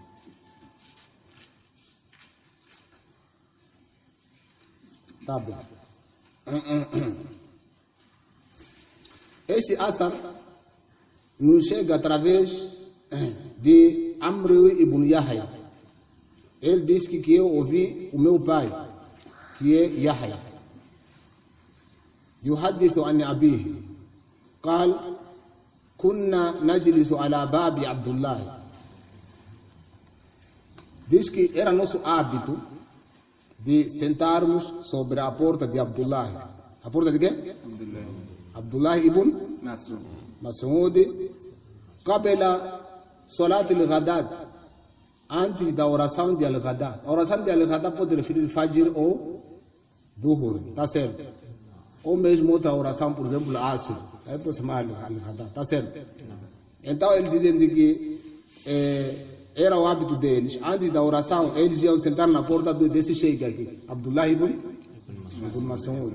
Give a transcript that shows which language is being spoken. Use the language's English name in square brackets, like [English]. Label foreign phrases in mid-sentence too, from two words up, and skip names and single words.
[Portuguese] Tá bem. Esse athar nos chega através de Amr ibn Yahya. Ele disse que eu ouvi o meu pai, que é Yahya, [Arabic] يحدث عن أبيه قال كنا نجلس على باب عبد الله. [Portuguese] Diz que era nosso hábito de sentarmos sobre a porta de Abdullah. A porta de quem? Abdullah ibn Mas'ud. [Arabic] قبل صلاة الغداء, [Portuguese] antes da oração de Al-Ghada. A oração de Al-Ghada pode referir Fajr ou Duhur, tá certo? Ou mesmo outra oração, por exemplo, Asr. Aí pode chamar Al-Ghada, tá certo? Então eles dizem de que era o hábito deles, antes da oração, eles iam sentar na porta desse sheikh aqui, Abdullah ibn Mas'ud.